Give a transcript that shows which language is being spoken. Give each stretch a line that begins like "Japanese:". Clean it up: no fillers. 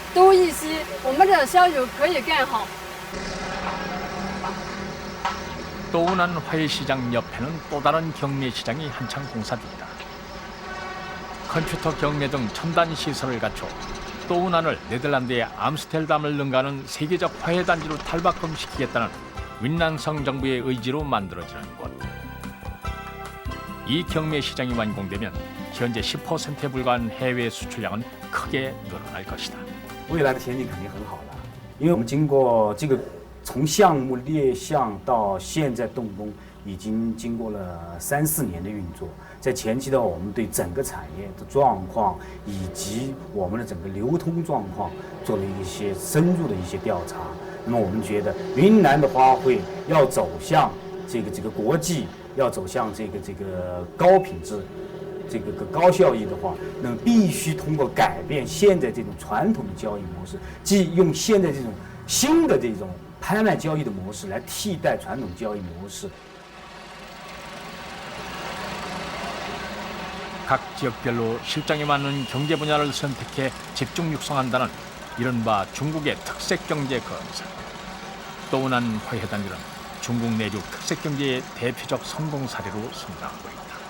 Chinese: 多一些，我们的销售可以更好。
Korean: 또운한 화훼시장 옆에는 또 다른 경매시장이 한창 공사 중이다. 컴퓨터 경매 등 첨단 시설을 갖춰 또운안을 네덜란드의 암스테르담을 능가하는 세계적 화훼단지로 탈바꿈시키겠다는 윈난성 정부의 의지로 만들어지는 곳. 이 경매시장이 완공되면 현재 10%에 불과한 해외 수출량은 크게 늘어날 것이다.
Chinese: 未来的前景肯定很好的，因为我们经过这个从项目立项到现在动工，已经经过了3、4年的运作。在前期的话，我们对整个产业的状况以及我们的整个流通状况做了一些深入的一些调查。那么我们觉得云南的花卉要走向这个国际，要走向这个高品质。这个高效益的话，那么必须通过改变现在这种传统的交易模式，即用现在这种新的这种拍卖交易的模式来替代传统交易模式。
Korean: 각 지역별로 실정에 맞는 경제 분야를 선택해 집중 육성한다는 이른바 중국의 특색 경제 건설. 또운한 화훼단지는 중국 내륙 특색 경제의 대표적 성공 사례로 성장하고 있다.